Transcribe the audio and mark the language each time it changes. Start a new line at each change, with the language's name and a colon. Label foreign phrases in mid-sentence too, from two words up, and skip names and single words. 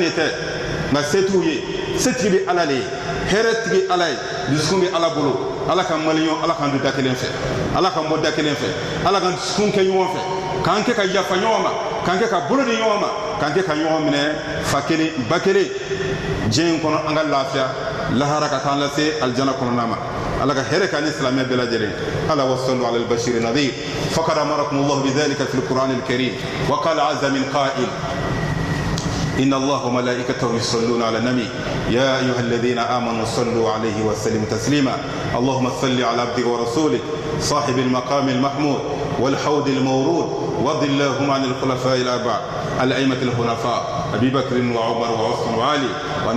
Bambara: de tɛ nka se t'u ye setigi bɛ ala le ye hɛrɛ tigi ala ye dusukun bɛ ala bolo ala ka maliyɛnw ala k'an don da kelen fɛ ala k'an bɔ da kelen fɛ ala k'an dusukun kɛ ɲɔgɔn fɛ k'an kɛ ka yafa ɲɔgɔn ma k'an kɛ ka bolo di ɲɔgɔn ma k'an kɛ ka ɲɔgɔn minɛ fa kelen ba kelen diɲɛ in kɔnɔ an ka lafiya lahara ka taan lase aljana kɔnɔna ma ala ka hɛrɛ k'an ni silamɛ bɛɛ lajɛlen ala
Arabic: وصلوا على البشير النذير فقد أمركم الله بذلك في القرآن الكريم وقال عز من قائل إن الله وملائكته يصلون على النبي يا أيها الذين آمنوا صلوا عليه وسلموا تسليما اللهم صل على عبدك ورسولك صاحب المقام المحمود والحوض المورود وارض اللهم عن الخلفاء الأربعة الأئمة الخلفاء أبي بكر وعمر وعثمان وعلي وعن